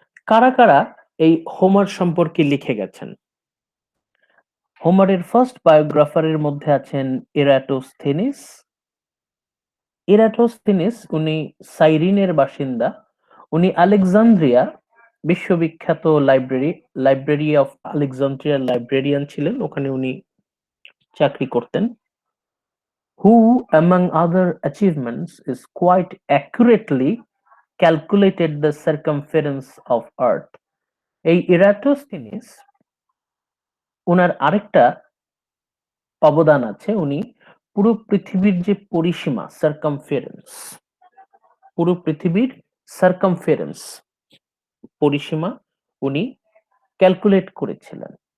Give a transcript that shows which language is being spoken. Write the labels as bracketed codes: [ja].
[bn] কারা কারা এই হোমার সম্পর্কে লিখে গেছেন? হোমারের ফার্স্ট বায়োগ্রাফারের মধ্যে আছেন এরাটোস্থেনিস। এরাটোস্থেনিস উনি সাইরিনের বাসিন্দা। উনি আলেকজান্দ্রিয়া বিশ্ববিখ্যাত লাইব্রেরি অফ আলেকজান্দ্রিয়ার লাইব্রেরিয়ান ছিলেন, ওখানে উনি চাকরি করতেন। [en] Who among other achievements is quite accurately calculated the circumference of earth. [bn] এই এরাটোস্থেনিস ওনার আরেকটা অবদান আছে, উনি পুরো পৃথিবীর যে পরিসীমা সার্কামফারেন্স, পুরো পৃথিবীর সার্কামফারেন্স পরিসীমা উনি ক্যালকুলেট করেছিলেন।